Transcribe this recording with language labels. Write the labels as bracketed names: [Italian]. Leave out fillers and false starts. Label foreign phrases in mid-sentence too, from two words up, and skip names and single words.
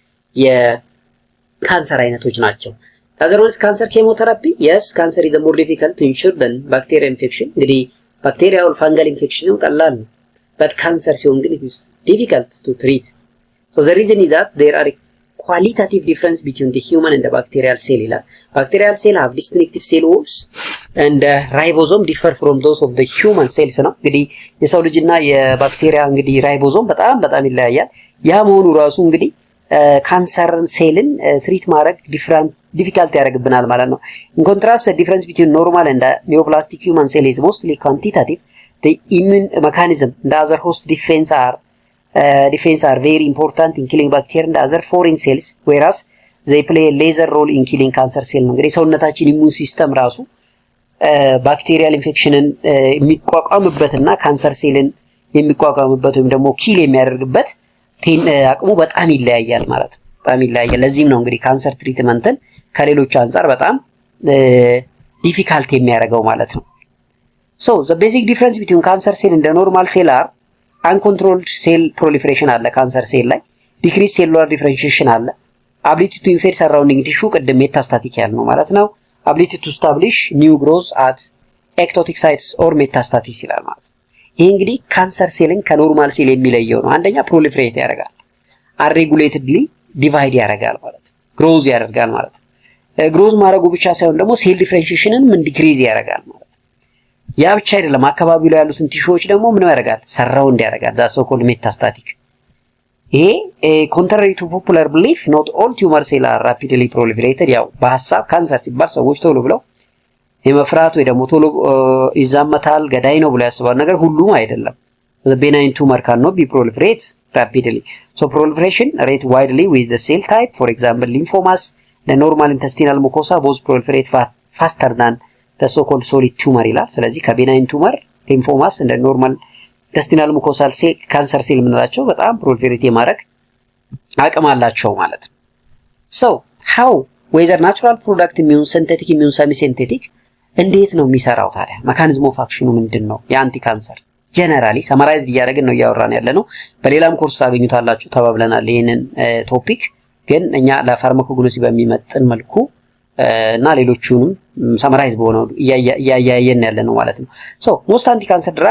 [Amharic] የካንሰር አይነቶች ናቸው። [English] otherwise cancer chemotherapy yes cancer is more difficult to ensure than bacterial infection እንግዲህ bacterial or fungal infection [Amharic] ነው ቀላል ነው [English] but cancer [Amharic] ሲሆን ግን [English] it is difficult to treat. So the reason is that there are a qualitative difference between the human and the bacterial cell ይላል። bacterial cell have distinctive cell walls and ribosome differ from those of the human cells ነው። [Amharic] እንግዲህ የሰው ልጅና የባክቴሪያ እንግዲህ ራይቦዞም በጣም ይለያያል። ያ መሆኑ ራሱ እንግዲህ ካንሰርን ሴልን ትሪት ማድረግ ዲፊካልት ያደርግብናል ማለት ነው። [English] in contrast difference between normal and neoplastic human cell is mostly quantitative the immune mechanism the other host defense are very important in killing bacteria and other foreign cells whereas they play a lesser role in killing cancer cell [Amharic] ነው እንግዲህ ሰውነታችን [English] immune system [Amharic] ራሱ ባክቴሪያል ኢንፌክሽንን የሚቋቋምበትና ካንሰር ሴልን የሚቋቋምበት ወይም ደግሞ ኪል የሚያደርግበት አቅሙ በጣም ይለያያል ማለት ነው። በጣም ይለያያል። ለዚህም ነው እንግዲህ ካንሰር ትሪትመንትን ከሌሎች አንፃር በጣም ዲፊካልት የሚያደርገው ማለት ነው። [English] So the basic difference between cancer cell and the normal cell are uncontrolled cell proliferation [Amharic] አለ ካንሰር ሴል ላይ [English] decreased cellular differentiation [Amharic] አለ [English] ability to invade surrounding tissue [Amharic] ቅድም ሜታስታቲክ ያልነው ማለት ነው [English] ability to establish new growth at ectotic sites or metastasis [Amharic] ይላል ማለት ነው። ይሄ እንግዲህ ካንሰር ሴልን ከኖርማል ሴል የሚለየው ነው። አንደኛ ፕሮሊፍሬት ያደርጋል [English] unregulatedly divide [Amharic] ያደርጋል ማለት ነው ግሮዝ ያደርጋል ማለት ነው። ግሮዝ ማድረጉ ብቻ ሳይሆን ደግሞ ሴል ዲፍረንሺዬሽንን ምን ዲክሪዝ ያደርጋል ማለት ነው። ያ ብቻ አይደለም አካባቢው ላይ ያሉትን ቲሹዎች ደግሞ ምን ያደርጋል ሰራውንድ ያደርጋል [English] that so called metastatic። [Amharic] ይሄ [English] contrary to popular belief not all tumor cells are rapidly proliferated [Amharic] ያው በሐሳብ ካንሰር ሲባል ሰዎች ቶሎ ብለው የመፍራት ወይ ደግሞ ቶሎ ይዛመታል ገዳይ ነው ብለው ያስባሉ። ነገር ሁሉም አይደለም። [English] the benign tumor cannot be proliferate rapidly so proliferation rate widely with the cell type for example lymphomas the normal intestinal mucosa both proliferate faster than the so called solid tumor [Amharic] ይላል። ስለዚህ ከቤናይን ቱመር ሊምፎማስ እንደ ኖርማል ኢንተስቲናል ሙኮሳል ሴል ካንሰር ሴል የምንላቸው በጣም ፕሮሊፌሬት የማድረግ አቅም አላቸው ማለት ነው። [English] so how whether natural product immune synthetic immune semi synthetic [Amharic] እንዴት ነው የሚሰራው ታዲያ [English] mechanism of action ምንድነው? [Amharic] የአንቲ ካንሰር [English] generally summarized [Amharic] እያደረግን ነው እያወራን ያለነው። በሌላም ኮርስ ታገኙታላችሁ ተባብለናል ይሄንን ቶፒክ ግን እኛ ለፋርማኮግኖሲ በሚመጥን መልኩ እና ሌሎቹንም ሰማራይዝ በሆነው እያያየን ያለ ነው ማለት ነው። [English] so most anti cancer drug